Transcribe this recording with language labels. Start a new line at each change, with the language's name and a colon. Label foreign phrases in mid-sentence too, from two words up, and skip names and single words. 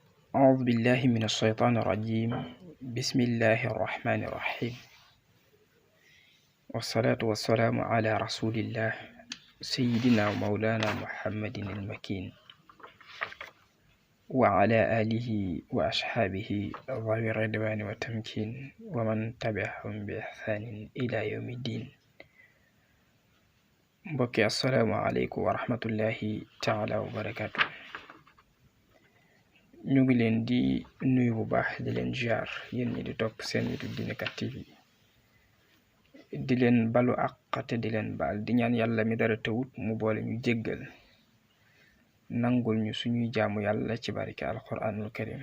Arabic: أعوذ بالله من الشيطان الرجيم. بسم الله الرحمن الرحيم، والصلاة والسلام على رسول الله سيدنا ومولانا محمد المكين وعلى آله وأصحابه ذوي الرضوان والتمكين ومن تبعهم بإحسان إلى يوم الدين. mbokki السلام عليكم ورحمة الله تعالى وبركاته.
Wolof: ñu ngi leen di nuyu bu baax di leen ziar yéen ñi di topp seen YouTube Diinekat TV, di leen balu àq te di leen baal di ñaan yàlla mi dara tawut mu boole ñu jéggal nangul ñu suñuy jaamu yàlla ci barke
Arabic: القرآن الكريم.